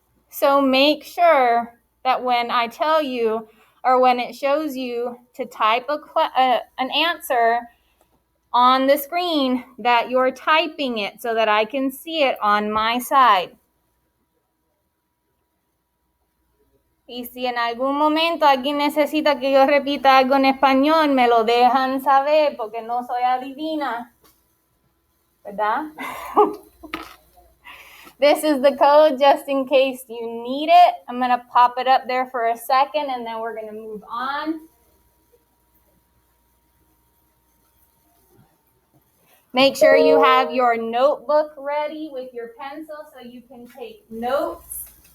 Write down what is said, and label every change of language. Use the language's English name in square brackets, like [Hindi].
[English] So make sure that when I tell you or when it shows you to type an answer on the screen, that you're typing it so that I can see it on my side. [Spanish] Y si en algún momento alguien necesita que yo repita algo en español, me lo dejan saber porque no soy adivina. ¿Verdad? [English] This is the code just in case you need it. I'm going to pop it up there for a second and then we're going to move on. Make sure you have your notebook ready with your pencil so you can take notes.